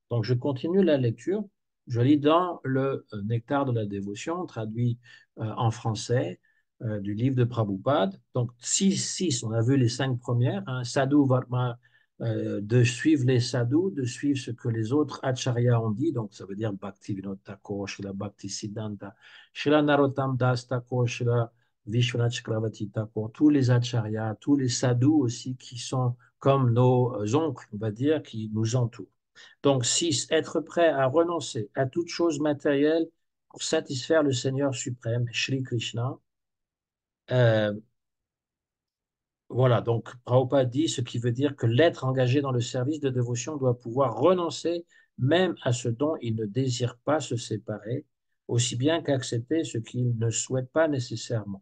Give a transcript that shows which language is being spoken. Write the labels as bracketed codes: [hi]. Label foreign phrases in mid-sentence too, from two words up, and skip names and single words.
[fr] Donc, je continue la lecture. Je lis dans le Nectar de la dévotion, traduit en français du livre de Prabhupada. Donc, six, on a vu les cinq premières, hein, Sadhu Varma, de suivre les sadhus, de suivre ce que les autres acharyas ont dit. Donc, ça veut dire Bhakti Vinod Thakur, Srila Bhakti Siddhanta, Srila Narottam Das Thakur, Srila Vishwanath Chakravarti Thakur, tous les acharyas, tous les sadhus aussi qui sont comme nos oncles, on va dire, qui nous entourent. Donc, 6, être prêt à renoncer à toute chose matérielle pour satisfaire le Seigneur suprême, Shri Krishna. Euh, voilà, donc Prabhupada dit ce qui veut dire que l'être engagé dans le service de dévotion doit pouvoir renoncer même à ce dont il ne désire pas se séparer, aussi bien qu'accepter ce qu'il ne souhaite pas nécessairement.